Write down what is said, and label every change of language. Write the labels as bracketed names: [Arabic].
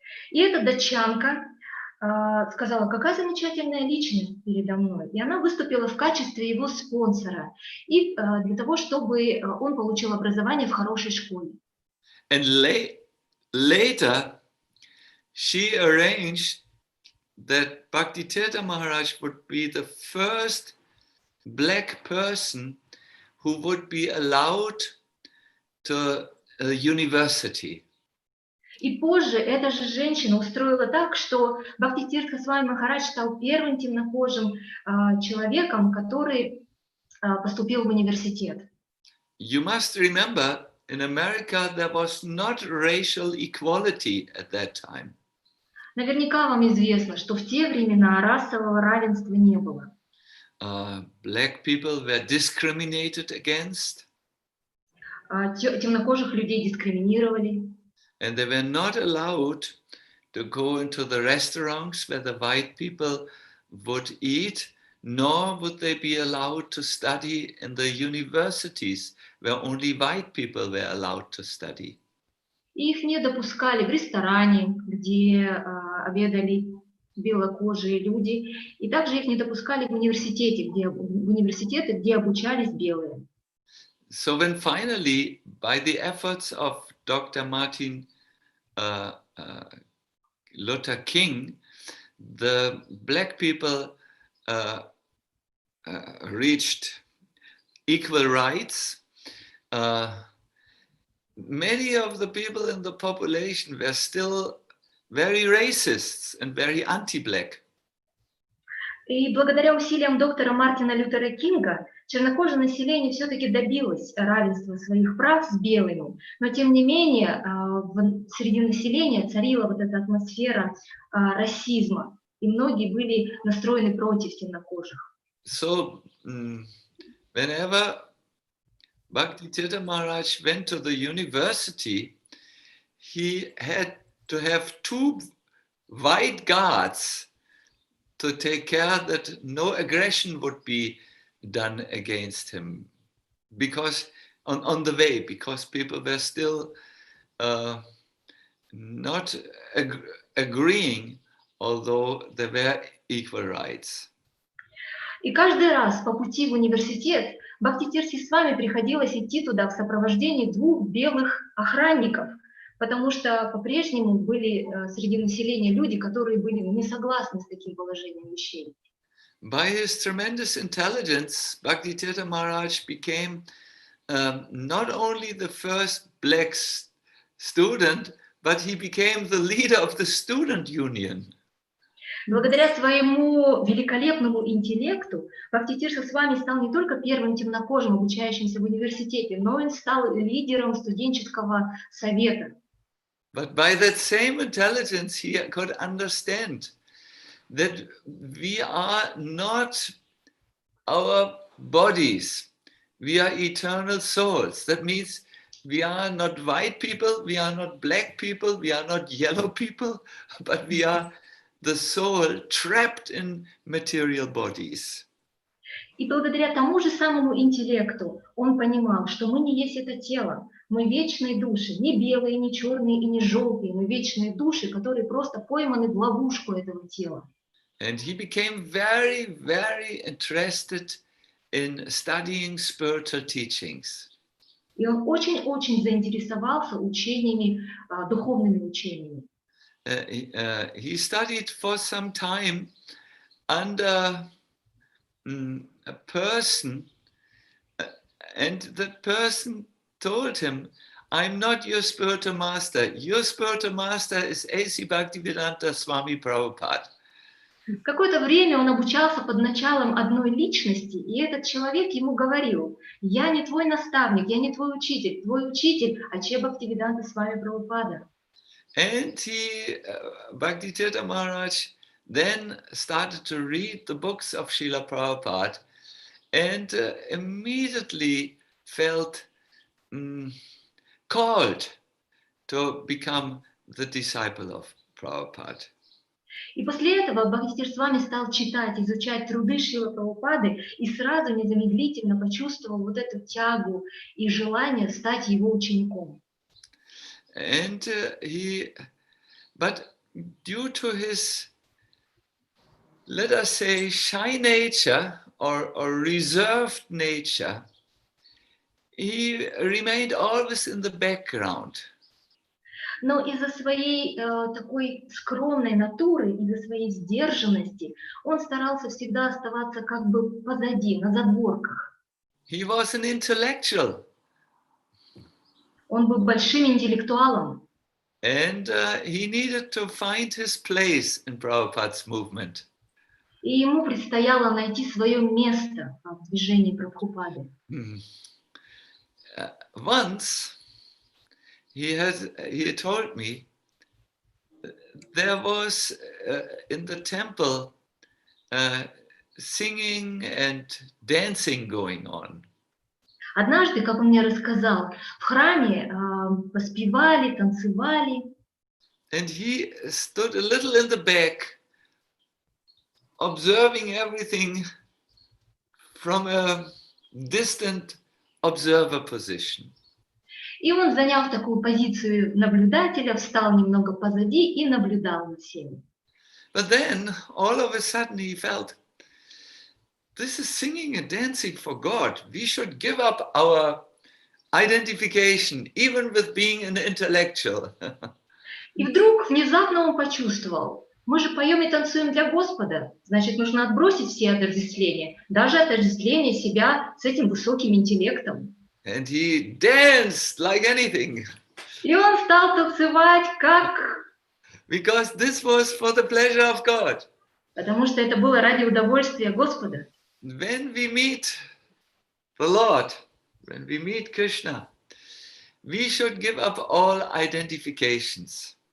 [Russian] И эта датчанка сказала, какая замечательная личность передо мной. И она выступила в качестве его спонсора и для того, чтобы он получил образование в хорошей школе. [English] And later, she arranged that Bhaktitirtha Maharaj would be the first black person who would be allowed to a university. [Russian] И позже эта же женщина устроила так, что Бхактитиртха Свами Махарадж стал первым темнокожим человеком, который поступил в университет. [English] You must remember, in America there was not racial equality at that time. [Russian] Наверняка вам известно, что в те времена расового равенства не было. [English] Black people were discriminated against. [Russian] Темнокожих людей дискриминировали. [English] And they were not allowed to go into the restaurants where the white people would eat, nor would they be allowed to study in the universities where only white people were allowed to study. [Russian] Их не допускали в ресторане, где обедали белокожие люди, и также их не допускали в университеры, где обучались белые. [English] So when finally, by the efforts of Dr. Martin Luther King, the black people reached equal rights, many of the people in the population were still very racist and very anti-black. [Russian] И благодаря усилиям доктора Мартина Лютера Кинга чернокожее население все-таки добилось равенства своих прав с белыми, но тем не менее среди населения царила вот эта атмосфера расизма, и многие были настроены против темнокожих. [English] So whenever Bhaktitirtha Maharaj went to the university, he had to have 2 white guards to take care that no aggression would be done against him, because on the way, because people were still not agreeing, although there were equal rights. [Russian] И каждый раз по пути в университет Бхактитиртхе Свами приходилось идти туда в сопровождении 2 белых охранников, потому что по-прежнему были среди населения люди, которые были не согласны с таким положением вещей. [English] By his tremendous intelligence, Bhaktitirtha Maharaj became not only the first black student, but he became the leader of the student union. [Russian] Благодаря своему великолепному интеллекту Бхактитиртха Свами стал не только первым темнокожим, обучающимся в университете, но и стал лидером студенческого совета. [English] But by that same intelligence, he could understand that we are not our bodies, we are eternal souls. That means we are not white people, we are not black people, we are not yellow people, but we are the soul trapped in material bodies. [Russian] И благодаря тому же самому интеллекту он понимал, что мы не есть это тело, мы вечные души, не белые, не черные и не желтые, мы вечные души, которые просто пойманы в ловушку этого тела. [English] And he became very, very interested in studying spiritual teachings. [Russian] И он очень-очень заинтересовался учениями, духовными учениями. [English] He studied for some time under a person, and that person told him, I'm not your spiritual master. Your spiritual master is A.C. Bhaktivedanta Swami Prabhupada. [Russian] Какое-то время он обучался под началом одной личности, и этот человек ему говорил: «Я не твой наставник, я не твой учитель Аче Бхактивиданта Свами Прабхупада». [English] And he, Bhaktivedanta Maharaj, then started to read the books of Srila Prabhupada and immediately felt called to become the disciple of Prabhupada. [Russian] И после этого Бхактивиданта Свами стал читать, изучать труды Шрилы Прабхупады и сразу незамедлительно почувствовал вот эту тягу и желание стать его учеником. [English] And but due to his, let us say, shy nature or reserved nature, he remained always in the background. [Russian] Но из-за своей такой скромной натуры, из-за своей сдержанности, он старался всегда оставаться как бы позади, на задворках. [English] He was an intellectual. [Russian] Он был большим интеллектуалом. [English] And he needed to find his place in Prabhupada's movement. [Russian] И ему предстояло найти свое место в движении Прабхупады. [English] Once he told me there was in the temple singing and dancing going on. [Russian] Однажды, как он мне рассказал, в храме поспевали, танцевали. [English] And he stood a little in the back, observing everything from a distant observer position. [Russian] И он, заняв такую позицию наблюдателя, встал немного позади и наблюдал за всеми. [English] But then, all of a sudden, he felt, this is singing and dancing for God. We should give up our identification, even with being an intellectual. [Russian] И вдруг внезапно он почувствовал: мы же поем и танцуем для Господа, значит, нужно отбросить все отождествления, даже отождествление себя с этим высоким интеллектом. [English] And he danced like anything. [Russian] И он стал танцевать как... [English] Because this was for the pleasure of God. [Russian] Потому что это было ради удовольствия Господа. [English] When we meet the Lord, when we meet Krishna, we should give up all identifications.